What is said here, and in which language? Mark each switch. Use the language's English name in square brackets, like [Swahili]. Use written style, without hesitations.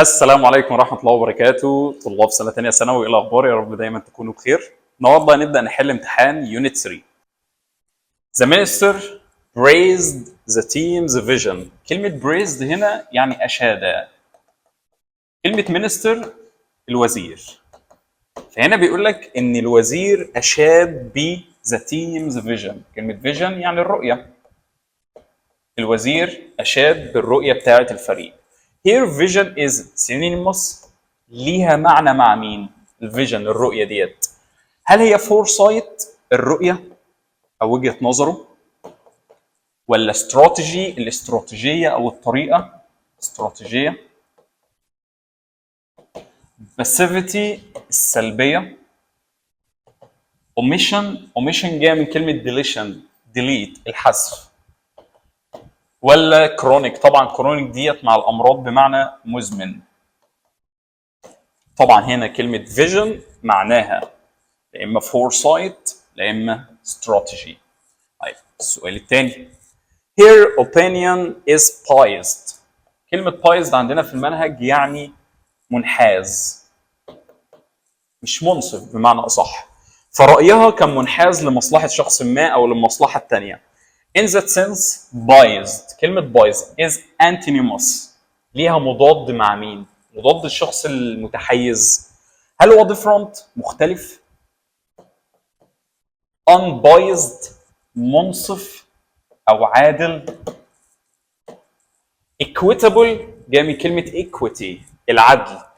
[Arabic] السلام عليكم ورحمة الله وبركاته. طلاب سنة تانية ثانوي، إيه الأخبار؟ يا رب دايما تكونوا بخير. النهارده هنبدأ نحل امتحان يونت 3. [English] The minister praised the team's vision. [Arabic] كلمة praised هنا يعني أشاد. كلمة minister الوزير. فهنا بيقول لك إن الوزير أشاد ب [English] the team's vision. [Arabic] كلمة vision يعني الرؤية. الوزير أشاد بالرؤية بتاعة الفريق. [English] Here vision is synonymous. [Arabic] ليها معنى مع مين؟ الفيجن الرؤية ديت. هل هي foresight الرؤية أو وجهة نظره؟ ولا استراتيجي الاستراتيجية أو الطريقة؟ استراتيجية. passivity السلبية. omission جاية من كلمة deletion delete الحذف. ولا كرونيك؟ طبعا كرونيك ديت مع الأمراض بمعنى مزمن. طبعا هنا كلمة vision معناها لا إما foresight لا إما strategy. طيب السؤال الثاني. [English] Her opinion is biased. [Arabic] كلمة biased عندنا في المنهج يعني منحاز، مش منصف بمعنى أصح. فرأيها كان منحاز لمصلحة شخص ما أو للمصلحة الثانية. [English] In that sense biased. [Arabic] كلمة [English] biased is antonymous. [Arabic] ليها مضاد مع مين؟ مضاد الشخص المتحيز. هل هو different مختلف؟ unbiased منصف أو عادل. equitable جاي من كلمة equity العدل.